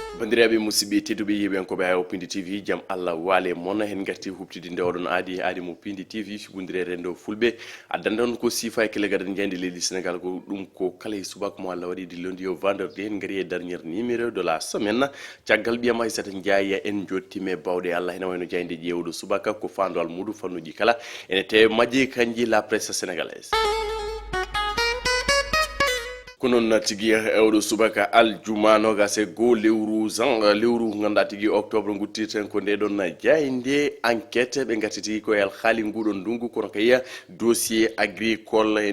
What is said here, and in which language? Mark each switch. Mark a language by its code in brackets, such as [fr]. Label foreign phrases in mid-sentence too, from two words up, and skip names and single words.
[ff] bandiraɓe musidɓe tedduɓe yiɓen ko ɓe ha Pindi TV jaam Allah waale moon hen garti hubtidinde oɗon aadi mo Pindi TV figondire rendo fulɓe addande on ko sifa e kele gadan jeyde leydi Sénégal ko ɗum ko kala e subaka mo Allah waɗi di [fr] lundi au vendredi [ff] en gari e [fr] dernier numéro de la semaine [ff] caggal ɓiyam Aissata Ndiaye en jottime bawɗe Allah ene wayno jayde ƴewɗo subaka ko fandol muɗum fannuji kala ene te majji kanji [fr] la presse sénégalaise [ff] konon tigi ewɗo subaka aljuma nogase go lewru ganda tigi octobre guttirten ko nde ɗon jayde enquête ɓe gattiti ko el haali nguɗon ndungu kono kaya [fr] dossier agricole [ff] e